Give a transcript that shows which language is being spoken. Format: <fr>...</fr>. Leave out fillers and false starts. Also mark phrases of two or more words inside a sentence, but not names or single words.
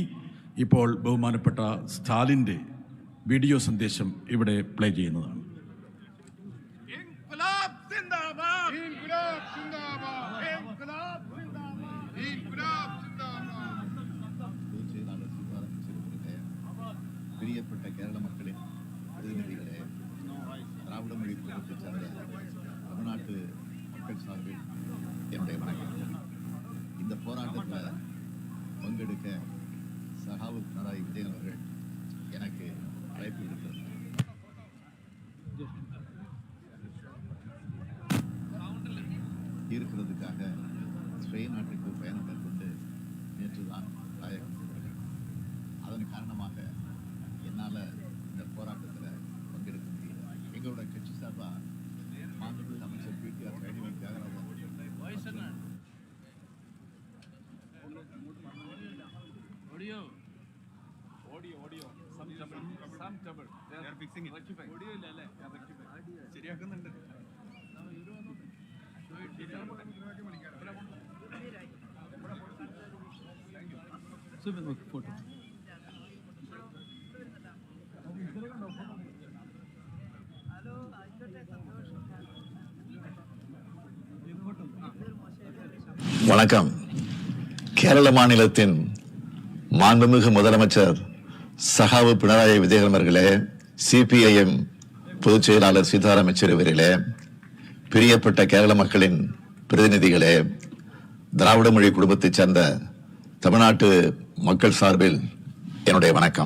<ml>ഇപ്പോൾ ബഹുമാനപ്പെട്ട സ്റ്റാലിൻ്റെ വീഡിയോ സന്ദേശം ഇവിടെ പ്ലേ ചെയ്യുന്നതാണ്. പ്രിയപ്പെട്ട കേരള മക്കളെ, പ്രതിനിധികളെ,</ml> <ta>திராவிட மொழி குழுத்தை சேர்ந்த தமிழ்நாட்டு மக்கள் சார்பில் என்னுடைய வணக்கம். இந்த போராட்டத்தில் பங்கெடுக்க சகாவு பினராயி விஜயன் அவர்கள் எனக்கு அழைப்பு விடுத்திருந்தார். இருக்கிறதுக்காக ஸ்பெயின் நாட்டுக்கு பயணம் மேற்கொண்டு நேற்று தான் தாயகம் சென்றார்கள். அதன் காரணமாக என்னால் இந்த போராட்டத்தில் பங்கெடுக்க முடியல. எங்களோட கட்சி சார்பாக மாண்புமிகு அமைச்சர் PTR தியாகராஜன் ശരിയാക്കുന്നുണ്ട്.</ta> <ml>ഫോട്ടോ</ml> <ta>வணக்கம். கேரள மாநிலத்தின் மாண்புமிகு முதலமைச்சர் சகாவு பினராயி விஜயன் அவர்களே, CPIM பொதுச் செயலாளர் சீதாராம் யெச்சூரி அவர்களே, பிரியப்பட்ட கேரள மக்களின் பிரதிநிதிகளே, திராவிட மொழி குடும்பத்தைச் சேர்ந்த தமிழ்நாட்டு மக்கள் சார்பில் என்னுடைய வணக்கம்.</ta>